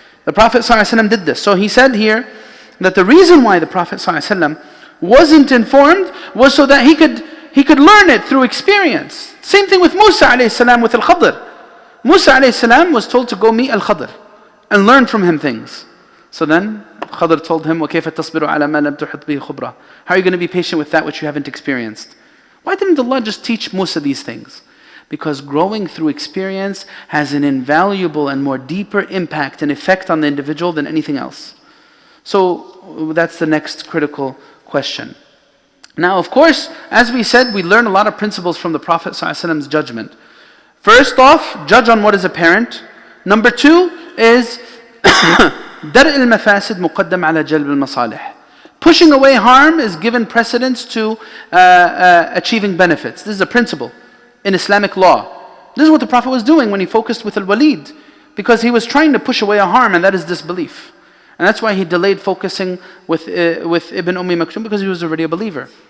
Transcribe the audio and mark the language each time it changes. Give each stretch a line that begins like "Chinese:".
English: The Prophet ﷺ did this. So he said here that the reason why the Prophet ﷺ wasn't informed was so that he could learn it through experience. Same thing with Musa alayhi salam with Al-Khadr. Musa alayhi salam was told to go meet Al-Khadr and learn from him things. So then Khadr told him,
Arabic: وَكَيْفَ تَصْبِرُ عَلَى مَا لَمْ تُحِطْ بِهِ خُبْرًا.
English: How are you going to be patient with that which you haven't experienced? Why didn't Allah just teach Musa these things? Because growing through experience has an invaluable and more deeper impact and effect on the individual than anything else. So that's the next critical question. Now, of course, as we said, we learn a lot of principles from the Prophet ﷺ's judgment. First off, judge on what is apparent. Number two is
Arabic: درء المفاسد مقدم على جلب المصالح.
English: Pushing away harm is given precedence to achieving benefits. This is a principle in Islamic law. This is what the Prophet was doing when he focused with Al-Walid, because he was trying to push away a harm, and that is disbelief. And that's why he delayed focusing with Ibn Maktum, because he was already a believer.